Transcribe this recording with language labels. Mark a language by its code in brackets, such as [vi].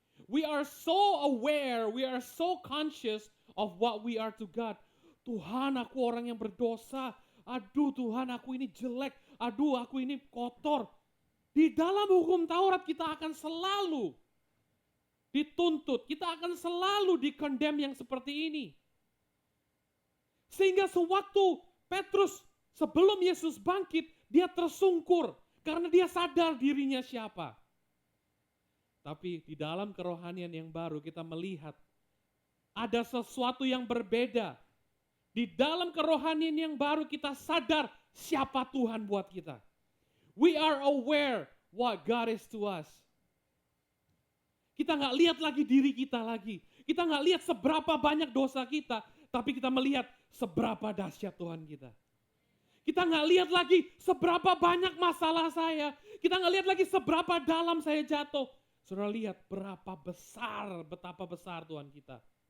[en] We are so aware, we are so conscious of what we are to God. [id] Tuhan, aku orang yang berdosa. Aduh Tuhan, aku ini jelek. Aduh, aku ini kotor. Di dalam hukum Taurat kita akan selalu dituntut. Kita akan selalu dikondem yang seperti ini. Sehingga sewaktu Petrus sebelum Yesus bangkit, dia tersungkur. Karena dia sadar dirinya siapa. Tapi di dalam kerohanian yang baru kita melihat ada sesuatu yang berbeda. Di dalam kerohanian yang baru kita sadar siapa Tuhan buat kita. [en] We are aware what God is to us. [id] Kita nggak lihat lagi diri kita lagi. Kita nggak lihat seberapa banyak dosa kita, tapi kita melihat seberapa dahsyat Tuhan kita. Kita nggak lihat lagi seberapa banyak masalah saya. Kita nggak lihat lagi seberapa dalam saya jatuh. Saudara lihat betapa besar Tuhan kita.